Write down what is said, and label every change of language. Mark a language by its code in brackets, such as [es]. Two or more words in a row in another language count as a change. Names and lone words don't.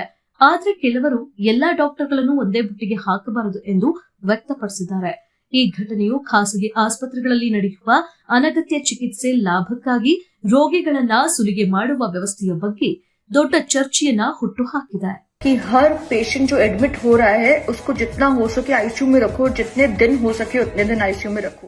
[kn] ಆದ್ರೆ ಕೆಲವರು ಎಲ್ಲಾ ಡಾಕ್ಟರ್ಗಳನ್ನು ಒಂದೇ ಬುಟ್ಟಿಗೆ ಹಾಕಬಾರದು ಎಂದು ವ್ಯಕ್ತಪಡಿಸಿದ್ದಾರೆ. ಈ ಘಟನೆಯು ಖಾಸಗಿ ಆಸ್ಪತ್ರೆಗಳಲ್ಲಿ ನಡೆಯುವ ಅನಗತ್ಯ ಚಿಕಿತ್ಸೆ ಲಾಭಕ್ಕಾಗಿ ರೋಗಿಗಳನ್ನ ಸುಲಿಗೆ ಮಾಡುವ ವ್ಯವಸ್ಥೆಯ ಬಗ್ಗೆ ದೊಡ್ಡ ಚರ್ಚೆಯನ್ನ ಹುಟ್ಟುಹಾಕಿದೆ. [hi] कि हर पेशेंट जो एडमिट हो रहा है उसको जितना हो सके आईसीयू में रखो, जितने दिन हो सके उतने दिन आईसीयू में रखो।